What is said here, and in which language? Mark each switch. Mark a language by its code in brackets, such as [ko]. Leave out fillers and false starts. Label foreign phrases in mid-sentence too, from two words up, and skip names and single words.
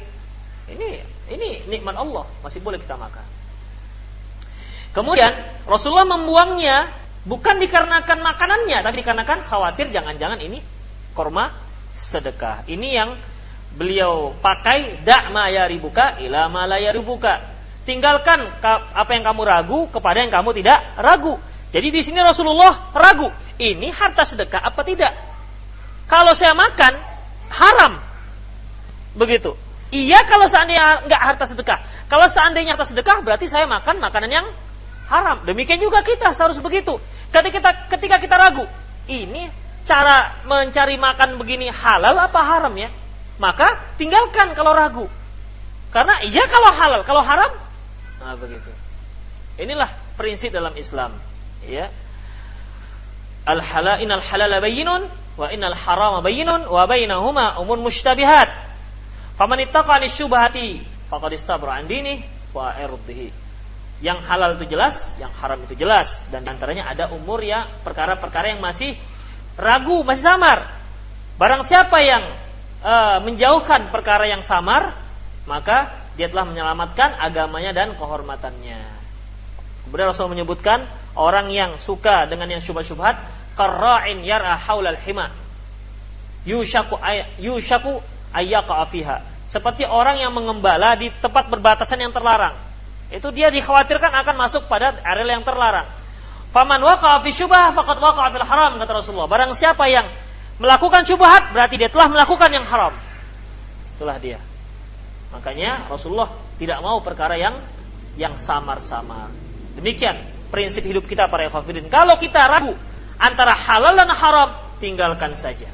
[id] Ini nikmat Allah, masih boleh kita makan. Kemudian Rasulullah membuangnya bukan dikarenakan makanannya, tapi dikarenakan khawatir jangan-jangan ini korma sedekah. Ini yang beliau pakai [ar] دع ما يريبك إلى ما لا يريبك. [id] Tinggalkan apa yang kamu ragu kepada yang kamu tidak ragu. Jadi di sini Rasulullah ragu, ini harta sedekah apa tidak? Kalau saya makan haram. Begitu. Iya kalau seandainya enggak harta sedekah. Kalau seandainya harta sedekah berarti saya makan makanan yang haram. Demikian juga kita harus begitu. Ketika kita ragu, ini cara mencari makan begini halal apa haram ya? Maka tinggalkan kalau ragu. Karena iya kalau halal, kalau haram, nah begitu. Inilah prinsip dalam Islam, ya. [ar] إن الحلال بين وإن الحرام بين وبينهما أمور مشتبهات. فمن اتقى الشبهات فقد استبرأ عن دينه وعرضه. [id] Yang halal itu jelas, yang haram itu jelas, dan antaranya ada umur ya perkara-perkara yang masih ragu, masih samar. Barang siapa yang menjauhkan perkara yang samar, maka dia telah menyelamatkan agamanya dan kehormatannya. Kemudian Rasul menyebutkan orang yang suka dengan yang syubhat-syubhat, [ar] كراع يرعى حول الحمى يوشك أن يقع فيها. [id] Seperti orang yang mengembala di tempat berbatasan yang terlarang. Itu dia dikhawatirkan akan masuk pada area yang terlarang. [ar] فمن وقع في شبهة فقد وقع في الحرام, [id] kata Rasulullah. Barang siapa yang melakukan syubhat berarti dia telah melakukan yang haram. Itulah dia. Makanya Rasulullah tidak mau perkara yang samar-samar. Demikian prinsip hidup kita para ikhwatiddin. Kalau kita ragu antara halal dan haram, tinggalkan saja.